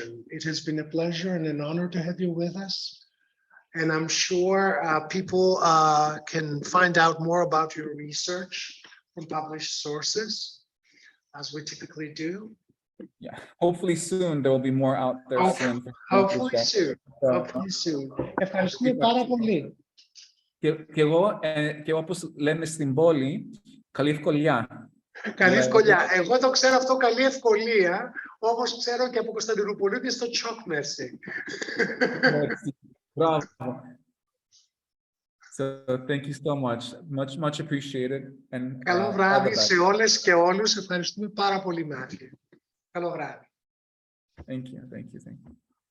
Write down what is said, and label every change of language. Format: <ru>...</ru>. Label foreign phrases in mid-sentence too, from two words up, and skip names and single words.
<en>It has been a pleasure and an honor to have you with us. And I'm sure people can find out more about your research from published sources, as we typically do. Yeah, hopefully soon there will be more out there soon. Hopefully soon. Hopefully soon.</en> <el>Ευχαριστούμε πάρα πολύ. Και εγώ όπως λέμε στην πόλη, καλή ευκολιά. Καλή</el> <en>Yeah.</en> <el>ευκολία. Εγώ το ξέρω αυτό καλή ευκολία, όπως ξέρω και από Κωνσταντινούπολη στο</el> <tr>Chalk Mercy.</tr> <en>Merci. Bravo. So thank you so much. Much appreciated. And</en> <el>Καλό</el> <en>all the</en> <el>βράδυ</el> <en>best.</en> <el>σε όλες και όλους. Ευχαριστούμε πάρα πολύ, Μάθη. Καλό βράδυ.</el> <en>Thank you.</en>